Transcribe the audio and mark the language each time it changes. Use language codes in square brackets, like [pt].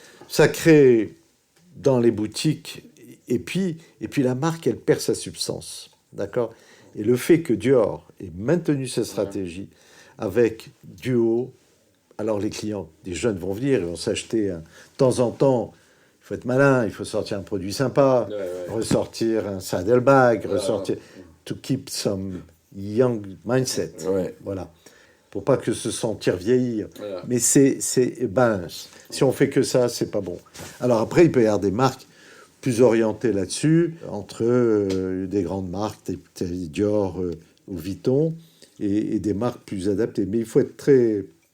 [fr] Ça crée dans les boutiques. Et puis la marque, elle perd sa substance. D'accord? Et le fait que Dior ait maintenu cette stratégie avec du haut, alors les clients, des jeunes vont venir, ils vont s'acheter de temps en temps. Il faut être malin, il faut sortir un produit sympa, ressortir un saddlebag, ressortir... [en] To keep some young mindset. [fr] Voilà. Pour pas que se sentir vieillir. Mais c'est balance. Si on fait que ça, c'est pas bon. Alors après, il peut y avoir des marques plus orientées là-dessus, entre des grandes marques, telles Dior ou Vuitton, et des marques plus adaptées. Mais il faut être très...